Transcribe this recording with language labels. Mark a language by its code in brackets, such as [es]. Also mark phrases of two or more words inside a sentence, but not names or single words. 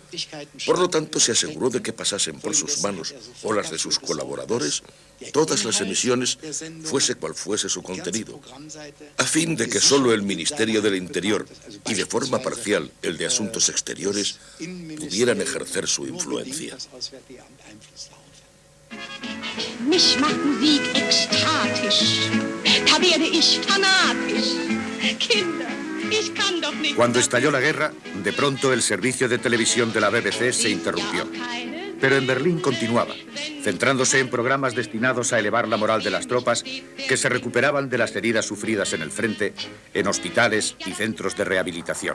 [es] Por lo tanto, se aseguró de que pasasen por sus manos o las de sus colaboradores todas las emisiones, fuese cual fuese su contenido, a fin de que solo el Ministerio del Interior y de forma parcial el de Asuntos Exteriores pudieran ejercer su influencia. [de] Mich macht Musik ekstatisch. Da werde ich fanatisch. Kinder. [es] Cuando estalló la guerra, de pronto el servicio de televisión de la BBC se interrumpió. Pero en Berlín continuaba, centrándose en programas destinados a elevar la moral de las tropas que se recuperaban de las heridas sufridas en el frente, en hospitales y centros de rehabilitación.